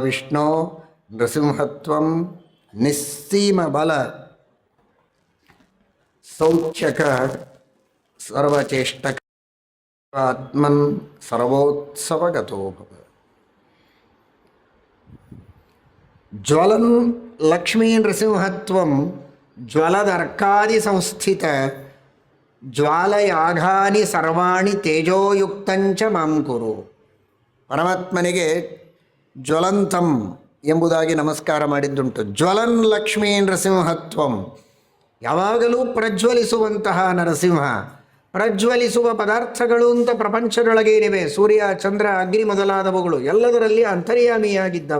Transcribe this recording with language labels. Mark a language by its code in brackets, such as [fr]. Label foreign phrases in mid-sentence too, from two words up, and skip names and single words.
[sa] ಮಹಾವಿಷ್ಣು ನೃಸಿಂಹತ್ವಂ ನಿಸ್ಸೀಮ ಬಲ ಸೌಖ್ಯಕ ಸರ್ವಚೇಷ್ಟಕ ಆತ್ಮನ್ ಸರ್ವೋತ್ಸವಗತೋ ಭವ. ಜ್ವಲನ್ ಲಕ್ಷ್ಮೀ ನೃಸಿಂಹತ್ವಂ ಜ್ವಲದರ್ಕಾದಿ ಸಂಸ್ಥಿತ ಜ್ವಾಲಯಾಘಾನಿ ಸರ್ವಾಣಿ ತೇಜೋಯುಕ್ತಂಚ ಮಾಂ ಕುರು. [kn] ಪರಮಾತ್ಮನಿಗೆ ಜ್ವಲಂತಂ ಎಂಬುದಾಗಿ ನಮಸ್ಕಾರ ಮಾಡಿದ್ದುಂಟು. [sa] ಜ್ವಲನ್ ಲಕ್ಷ್ಮೀ ನರಸಿಂಹತ್ವಂ, [kn] ಯಾವಾಗಲೂ ಪ್ರಜ್ವಲಿಸುವಂತಹ ನರಸಿಂಹ. ಪ್ರಜ್ವಲಿಸುವ ಪದಾರ್ಥಗಳು ಅಂತ ಪ್ರಪಂಚದೊಳಗೆ ಏನಿವೆ, ಸೂರ್ಯ ಚಂದ್ರ ಅಗ್ನಿ ಮೊದಲಾದವುಗಳು, ಎಲ್ಲದರಲ್ಲಿ ಅಂತರ್ಯಾಮಿಯಾಗಿದ್ದವ.